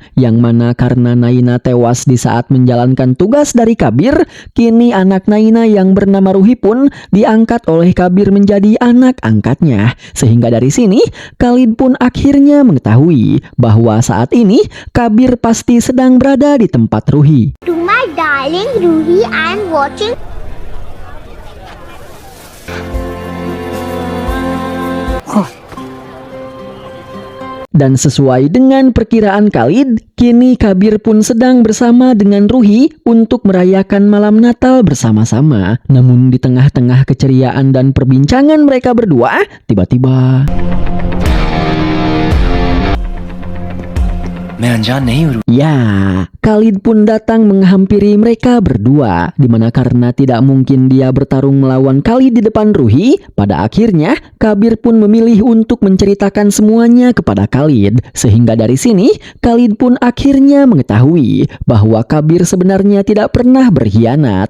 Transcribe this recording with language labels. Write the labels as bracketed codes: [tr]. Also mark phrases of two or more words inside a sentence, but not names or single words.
[id] Yang mana karena Naina tewas di saat menjalankan tugas dari Kabir, kini anak Naina yang bernama Ruhi pun diangkat oleh Kabir menjadi anak angkatnya. Sehingga dari sini, Khalid pun akhirnya mengetahui bahwa saat ini Kabir pasti sedang berada di tempat Ruhi. [en] To my darling Ruhi, I am watching. [id] Dan sesuai dengan perkiraan Khalid, kini Kabir pun sedang bersama dengan Ruhi untuk merayakan malam Natal bersama-sama. Namun di tengah-tengah keceriaan dan perbincangan mereka berdua, tiba-tiba [hi] मैं अनजान नहीं हूँ [id] ya, Khalid pun datang menghampiri mereka berdua, dimana karena tidak mungkin dia bertarung melawan Khalid di depan Ruhi, pada akhirnya Kabir pun memilih untuk menceritakan semuanya kepada Khalid. Sehingga dari sini, Khalid pun akhirnya mengetahui bahwa Kabir sebenarnya tidak pernah berkhianat.